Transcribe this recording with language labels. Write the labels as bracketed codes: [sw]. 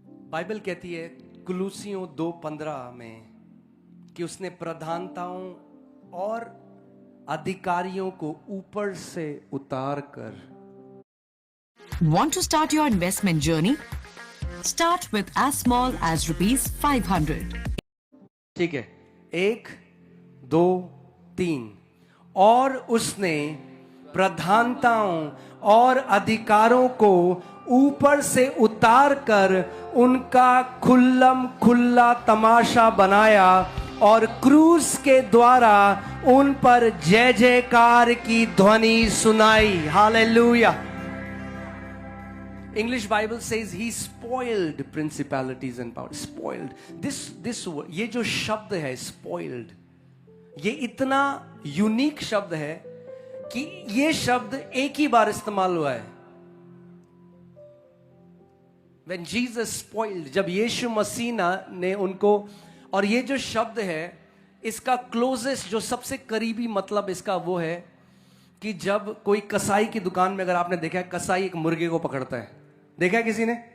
[hi] Bible कहती है कुलूसियों 2:15 में कि उसने प्रधानताओं और अधिकारियों को ऊपर से उतार कर। [en] Want to start your investment journey? Start with as small as ₹500. [hi] ठीक है, 1, 2, 3। और उसने प्रधानताओं और अधिकारों को ऊपर से उतार कर उनका खुल्लम खुल्ला तमाशा बनाया और क्रूस के द्वारा उन पर जय जयकार की ध्वनि सुनाई। Hallelujah. [en] English Bible says he spoiled principalities and powers. Spoiled. This word, [hi] ये जो शब्द है spoiled, ये इतना यूनिक शब्द है कि ये शब्द एक ही बार इस्तेमाल हुआ है। [en] When Jesus spoiled, [hi] जब यीशु मसीह ने उनको, और ये जो शब्द है इसका क्लोजेस्ट, जो सबसे करीबी मतलब इसका वो है कि जब कोई कसाई की दुकान में, अगर आपने देखा है, कसाई एक मुर्गे को पकड़ता है, देखा है किसी ने?